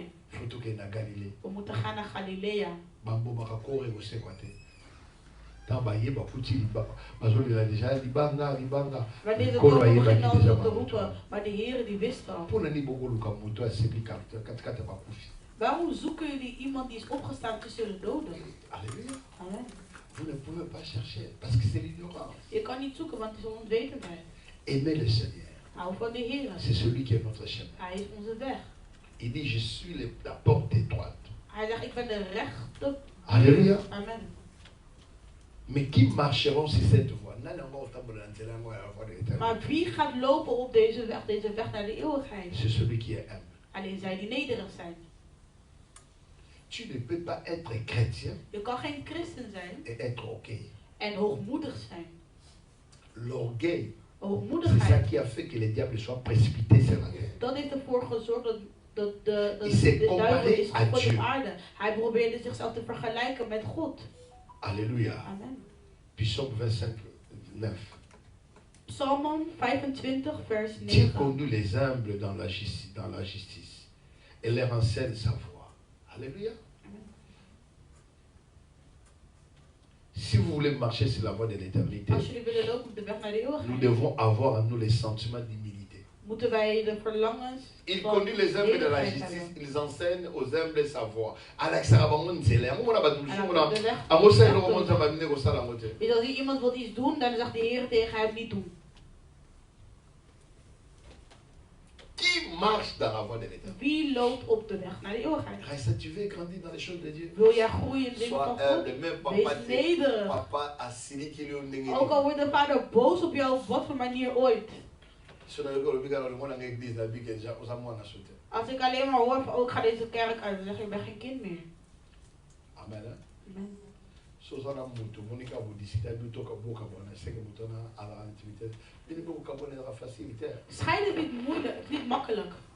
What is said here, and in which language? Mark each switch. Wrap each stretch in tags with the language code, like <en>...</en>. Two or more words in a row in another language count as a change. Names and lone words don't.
<nl>We moeten gaan naar Galilea. Wanneer de dorpen beginnen al te roepen, maar de Heer die wist al. Waarom zoeken jullie iemand die is opgestaan tussen de doden? Amen. Je kan niet zoeken, want het is onwetendheid.</nl> <fr>Aimez le Seigneur. C'est celui qui est notre chemin.</fr> <nl>Hij is onze weg.</nl> <fr>Il dit, je suis la porte étroite.</fr> <nl>Hij zegt, ik ben de rechte.</nl> <fr>Alléluia.</fr> <nl>Amen.</nl> <fr>Mais qui marcheront sur cette voie?</fr> <nl>Maar wie gaat lopen op deze weg naar de eeuwigheid?</nl> <fr>C'est celui qui est humble.</fr> <nl>Alleen zij die nederig zijn.</nl> <fr>Tu ne peux pas être chrétien.</fr> <nl>Je kan geen christen zijn.</nl> <fr>Et être orgueil.</fr> <nl>En hoogmoedig zijn.</nl> <fr>L'orgueil.</fr> <nl>Hoogmoedigheid.</nl> <fr>C'est ça qui a fait que les diables soient précipités sur la terre.</fr> <nl>Dat heeft ervoor gezorgd dat de duivel is God op aarde. Hij probeerde zichzelf te vergelijken met God.</nl> <fr>Alléluia.</fr> <nl>Amen.</nl> <fr>Psaume 25, 9.</fr> <nl>Psalm 25, vers 9.</nl> <fr>Dieu conduit les humbles dans la justice et leur enseigne sa voie. Alléluia. Si vous voulez marcher sur la voie de l'éternité, nous devons avoir en nous les sentiments d'humilité. Ils conduisent les humbles de la justice, ils enseignent aux humbles sa voie.</fr> <nl>Als iemand wil iets doen, dan zegt de Heer tegen hem niet doen.</nl> <fr>Qui marche dans la voie de l'éternité?</fr> <nl>Wie loopt op de weg naar de eeuwigheid?</nl> <fr>Tu veux grandir dans les choses de Dieu?</fr> <nl>Wil jij groeien in dingen van God? Wees nederig.</nl> <fr>Papa a signé qu'il est</fr> <nl>ook al wordt de vader boos op jou op wat voor manier ooit. Als ik alleen maar hoor van, oh, ik ga deze kerk uit, dan zeg ik, ik ben geen kind meer. Amen. Amen. Scheiden is niet moeilijk, het is niet makkelijk.</nl>